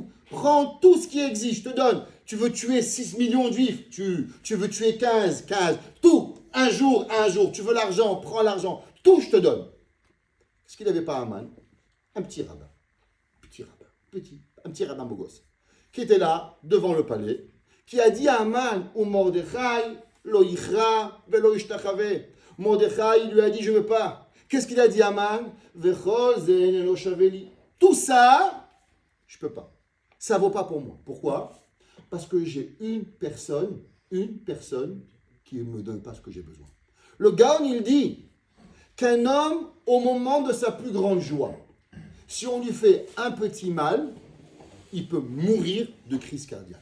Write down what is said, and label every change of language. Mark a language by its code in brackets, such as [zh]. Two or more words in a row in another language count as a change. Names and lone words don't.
[fr] Prends tout ce qui existe, je te donne. Tu veux tuer 6 millions de juifs, tu veux tuer 15. Tout, un jour. Tu veux l'argent, prends l'argent. Tout, je te donne. Qu'est-ce qu'il n'avait pas Haman? Un petit rabbin. Un petit rabbin beau gosse. Qui était là, devant le palais, qui a dit à Haman, ou Mordechai, [he] לא יכרע ולא ישתחוה. [fr] Mordechai lui a dit, je ne veux pas. Qu'est-ce qu'il a dit à Haman? [he] וכל זה לא שוה לי. [fr] Tout ça, je ne peux pas. Ça ne vaut pas pour moi. Pourquoi? Parce que j'ai une personne qui ne me donne pas ce que j'ai besoin. Le Gaon, il dit qu'un homme, au moment de sa plus grande joie, si on lui fait un petit mal, il peut mourir de crise cardiaque.